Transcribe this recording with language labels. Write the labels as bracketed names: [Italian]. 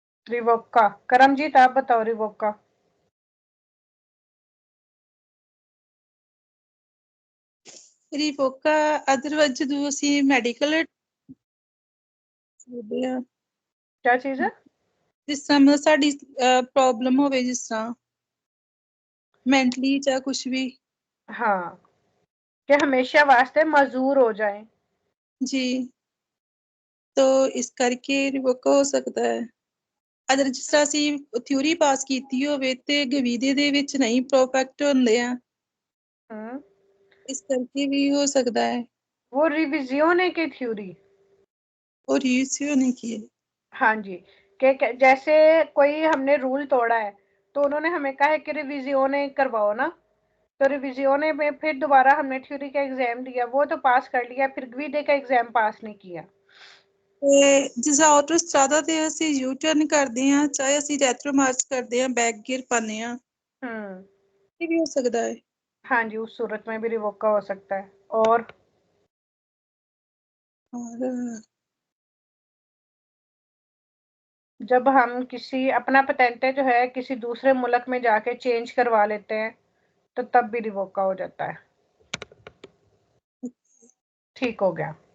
[Hindi] रिवोका, करमजीत आप बताओ रिवोका। [Punjabi] ਰਿਵੋਕਾ ਅਦਰਵਾਈਜ਼ ਜਦੋਂ ਅਸੀਂ ਮੈਡੀਕਲ ਕਰਦੇ ਆ, [Hindi] क्या चीज है? [Punjabi] ਜਿਸ ਤਰ੍ਹਾਂ ਮਤਲਬ ਸਾਡੀ ਪ੍ਰੋਬਲਮ ਹੋਵੇ, ਜਿਸ ਤਰ੍ਹਾਂ ਮੈਂਟਲੀ ਜਾਂ ਕੁਝ ਵੀ। [Hindi] हाँ, कि हमेशा वास्ते मजूर हो जाए। [Punjabi] ਜੀ, तो ਇਸ ਕਰਕੇ ਰਿਵੋਕਾ ਹੋ ਸਕਦਾ ਹੈ। ਅਦਰ ਜਿਸ ਤਰ੍ਹਾਂ ਅਸੀਂ ਥਿਊਰੀ ਪਾਸ ਕੀਤੀ ਹੋਵੇ ਤੇ ਗਵੀਦੇ ਦੇ ਵਿੱਚ ਨਹੀਂ ਪਰਫੈਕਟ ਹੁੰਦੇ ਆ, हम्म, ਇਸ ਕਰਕੇ ਵੀ ਹੋ ਸਕਦਾ ਹੈ। [Hindi] वो रिविजियोने की थ्योरी। और यूज होने की है। हाँ जी, कि जैसे कोई हमने रूल तोड़ा है तो उन्होंने हमें कहा है कि रिविजियोने करवाओ ना, तो रिविजियोने में फिर दोबारा हमने थ्योरी का एग्जाम दिया, वो तो पास कर लिया, फिर गवीडे का एग्जाम पास नहीं किया। [Punjabi] ਤੇ ਜਿਸ ਆਟੋਸਟਰਾਦਾ ਤੇ ਅਸੀਂ ਯੂ ਟਰਨ ਕਰਦੇ ਆ, ਚਾਹੇ ਅਸੀਂ ਰੈਟਰੋ ਮਾਰਚ ਕਰਦੇ ਆ, ਬੈਕ ਗੇਅਰ ਪਾਉਂਦੇ ਆ, ਇਹ ਵੀ ਹੋ ਸਕਦਾ ਹੈ। [Hindi] हाँ जी, उस सूरत में भी रिवोका हो सकता है। और और जब हम किसी अपना पेटेंटे जो है किसी दूसरे मुल्क में जाके चेंज करवा लेते हैं तो तब भी रिवोका हो जाता है। ठीक हो गया।